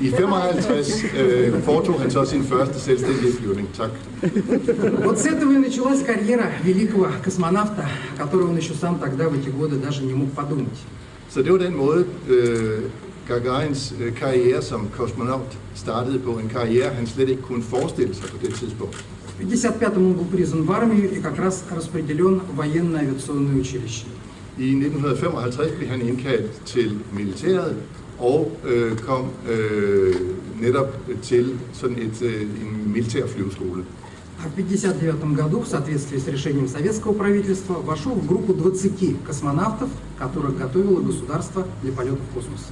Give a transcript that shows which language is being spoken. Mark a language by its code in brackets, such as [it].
[da] I 55 foretog han så sin første selvstændige flyvning. Tak. [ru] Вот с этого и началась карьера великого космонавта, о которой он еще сам тогда в эти годы даже не мог подумать. [da] Så det var den måde, Gagarins karriere som kosmonaut startede på. En karriere, han slet ikke kunne forestille sig på det tidspunkt. [ru] В 1955 он был призван в армию и как раз распределен в военное авиационное училище. [da] I 1955 blev han indkaldt til militæret og kom netop til sådan en militær flyveskole. [ru] А в 1959 году, в соответствии с решением советского правительства, вошел в группу 20 космонавтов, которых готовило государство для полета в космос.